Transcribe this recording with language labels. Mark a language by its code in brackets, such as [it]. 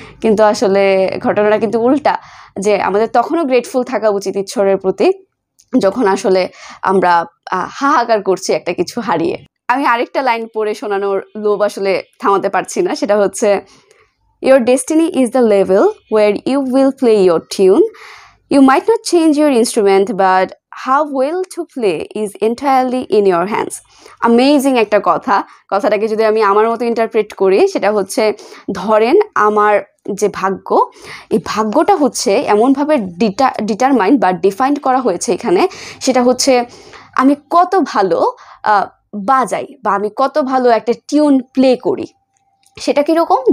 [bn] কিন্তু আসলে ঘটনাটা কিন্তু উল্টা, যে আমাদের তখনও গ্রেটফুল থাকা উচিত ঈশ্বরের প্রতি যখন আসলে আমরা হাহাকার করছি একটা কিছু হারিয়ে। আমি আরেকটা লাইন পড়ে শোনানোর লোভ আসলে থামাতে পারছি না, সেটা হচ্ছে [en] Your destiny is the level where you will play your tune. You might not change your instrument, but how well to play is entirely in your hands. [bn] Amazing একটা কথাটাকে যদি আমি আমার মতো ইন্টারপ্রেট করি, সেটা হচ্ছে ধরেন আমার যে ভাগ্য, এই ভাগ্যটা হচ্ছে এমনভাবে ডিটারমাইন্ড বা ডিফাইন্ড করা হয়েছে এখানে, সেটা হচ্ছে আমি কত ভালো বাজাই বা আমি কত ভালো একটা টিউন প্লে করি। সেটা কীরকম?